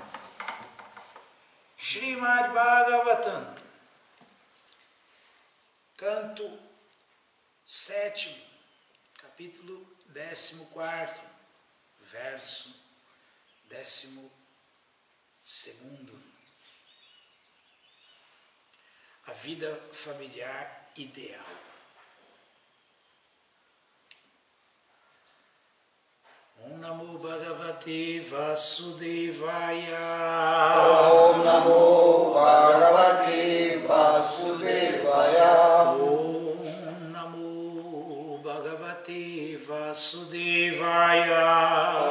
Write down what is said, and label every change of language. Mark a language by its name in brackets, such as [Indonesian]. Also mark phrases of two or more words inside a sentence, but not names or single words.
[Portuguese] Srimad Bhagavatam, canto 7º, capítulo 14º, verso 12º. A vida familiar ideal. [Sanskrit] Om Namo Bhagavate Vasudevaya. Om Namo Bhagavate Vasudevaya. Om Namo Bhagavate Vasudevaya.